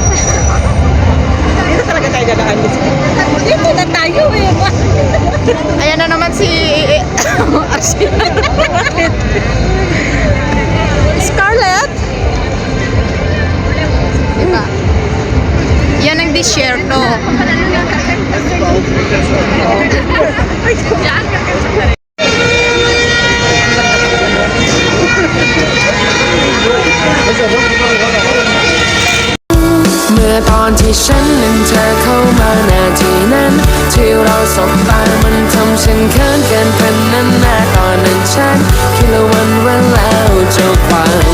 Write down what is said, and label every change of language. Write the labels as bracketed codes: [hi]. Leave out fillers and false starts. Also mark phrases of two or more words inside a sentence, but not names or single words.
[tl] Dito talaga tayo dadaan. Dito na tayo eh. Ayan na naman si Scarlett. Diba? Yan ang disyerto. [th] เมื่อตอนที่ฉันนั้นเธอเข้ามานาทีนั้น ที่เราสบตามันทำฉันเขินเกินเป็นนั้นนาตอนนั้นฉันคิดละวันว่าแล้วเจ้าความ